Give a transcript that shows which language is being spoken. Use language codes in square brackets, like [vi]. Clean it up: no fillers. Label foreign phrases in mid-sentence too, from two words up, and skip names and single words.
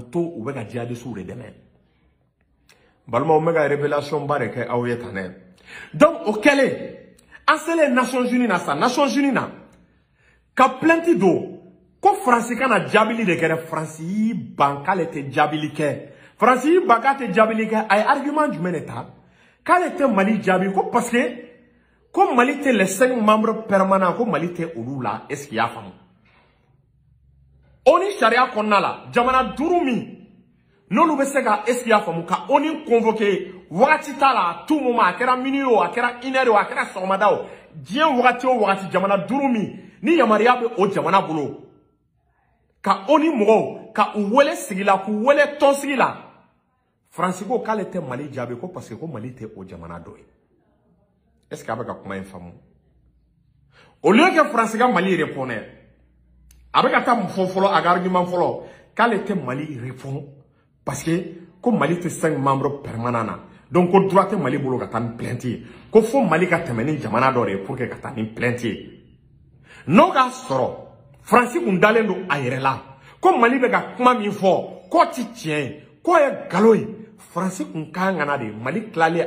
[bm] to u bɛ ka djihadistes de dɛmɛ balimaw bɛ ka révélation ba de kɛ aw ye tan dɛ donc o kɛlen an selen Nations Unies na sa Nations Unies na ka plainte do ko France kana jabili de kɛra France yi ban k'ale tɛ jabili kɛ France yi ban k'a tɛ jabili kɛ a ye argument jumɛn de ta k'ale tɛ Mali jaabi ko [fr] parce que [bm] ko Mali tɛ [fr] les 5 membres permanents [bm] ko Mali tɛ olu la [fr] est ce qu'il y a [bm] faamu ONU sariya kɔnɔna la jamana 5 min n'olu bɛ se ka [fr] est ce qu'il y a [bm] faamu ka ONU convoquer wagati t'a la [fr] à tout moment [bm] a kɛra minuit o a kɛra 1 heure o a kɛra sɔgɔmada o diɲɛ wagati o wagati jamana 5 min ni yamaruya bɛ o jamana bolo ka ONU mɔgɔw ka u wele sigi la k'u wele tɔnsigi la France ko k'ale tɛ Mali jaabi ko [fr] parce que [bm] ko Mali tɛ o jamana dɔ ye [fr] est ce que [bm] a bɛ ka kuma in faamu [fr] au lieu que [bm] France ka Mali répondre a bɛ ka taa mun fɔ fɔlɔ a ka argument fɔlɔ k'ale tɛ Mali répond [fr] parce que [bm] ko Mali tɛ [fr] 5 membres permanents [bm] na donc ko droit tɛ Mali bolo ka taa ni plainte ye ko fo Mali ka tɛmɛ ni jamana dɔ de ye [fr] pour que [bm] ka taa ni plainte ye n'o k'a sɔrɔ France kun dalen don a yɛrɛ la ko Mali bɛ ka kuma min fɔ k'o ti tiɲɛ ye k'o ye nkalon ye France kun kan ka na de Mali tilalen